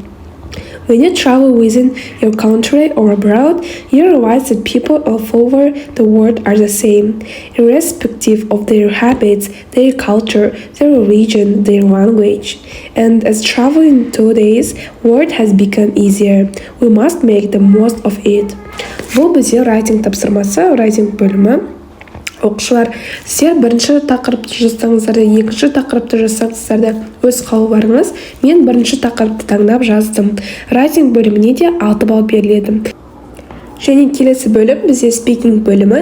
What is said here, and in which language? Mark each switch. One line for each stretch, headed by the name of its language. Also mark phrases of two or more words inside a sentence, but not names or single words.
English: When you travel within your country or abroad, you realize that people all over the world are the same, irrespective of their habits, their culture, their religion, their language. And as traveling today's world has become easier, we must make the most of it.
Kazakh: Бұл бізде writing тапсырмасы, writing бөлімі. Оқушылар, сіздер бірінші тақырыпты жазсаңыздар да, екінші тақырыпты жазсаңыздар да өз қалауларыңыз. Мен бірінші тақырыпты таңдап жаздым. Writing бөліміне де 6 балл беріледі. Және келесі бөлім бізде speaking бөлімі.